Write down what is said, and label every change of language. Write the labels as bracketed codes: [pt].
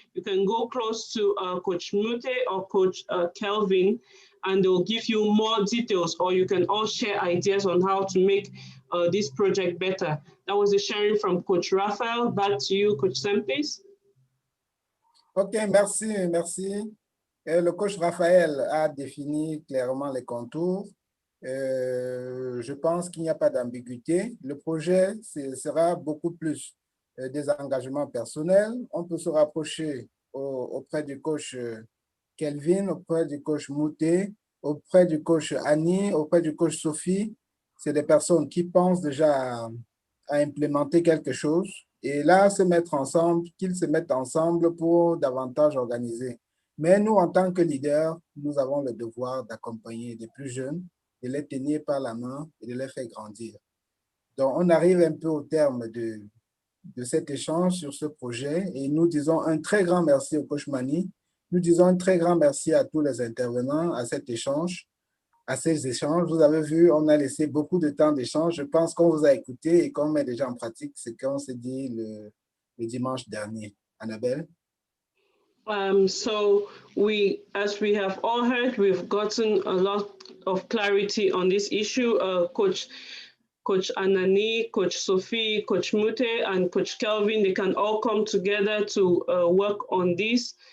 [en] You can go close to Coach Mute or Coach Kelvin, and they'll give you more details, or you can all share ideas on how to make this project better. That was a sharing from Coach Raphael. Back to you, Coach Sam, please. [fr] OK, merci. Le coach Raphaël a défini clairement les contours. Je pense qu'il n'y a pas d'ambiguïté. Le projet sera beaucoup plus des engagements personnels. On peut se rapprocher auprès du coach Kelvin, auprès du coach Mouté, auprès du coach Annie, auprès du coach Sophie. C'est des personnes qui pensent déjà à implémenter quelque chose et là, qu'ils se mettent ensemble pour davantage organiser. Mais nous, en tant que leaders, nous avons le devoir d'accompagner les plus jeunes, de les tenir par la main et de les faire grandir. Donc, on arrive un peu au terme de cet échange sur ce projet et nous disons un très grand merci au coach Mani. Nous disons un très grand merci à tous les intervenants à ces échanges. Vous avez vu, on a laissé beaucoup de temps d'échange. Je pense qu'on vous a écouté et qu'on met déjà en pratique ce qu'on s'est dit le dimanche dernier. Annabelle? [en] So as we have all heard, we've gotten a lot of clarity on this issue. Coach Anani, Coach Sophie, Coach Mute, and Coach Kelvin, they can all come together to work on this.